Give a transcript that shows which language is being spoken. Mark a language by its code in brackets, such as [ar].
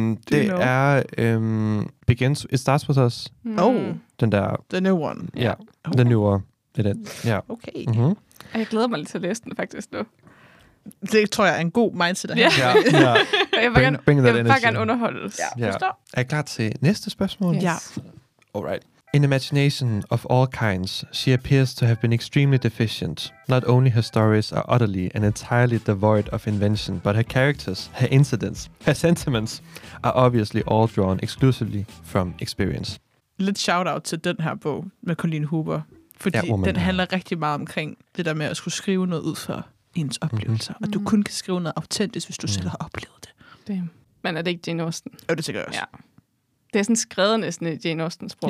[da] Det er... Begins... It Starts With Us. Mm. Oh. Den der... [en] The New One. [da] Ja. [en] Yeah. The New One. [da] Det er den. Ja. Okay. Mm-hmm. Jeg glæder mig lidt til at læse den faktisk nu. Det tror jeg er en god mindset at have. [en] Yeah. [da] Jeg vil bare gerne underholdes. Ja. Er klar til næste spørgsmål? [en] Yes. Ja. Alright. In imagination of all kinds, she appears to have been extremely deficient. Not only her stories are utterly and entirely devoid of invention, but her characters, her incidents, her sentiments are obviously all drawn exclusively from experience. [da] Lidt shout-out til den her bog med Colleen Hoover, fordi den handler rigtig meget omkring det der med at skulle skrive noget ud for ens oplevelser, og du kun kan skrive noget autentisk, hvis du selv har oplevet det. [en] Damn. [da] Men er det ikke Jane Austen? Jo, det tænker jeg også. Ja. Det er sådan skrevet næsten i Jane Austens sprog.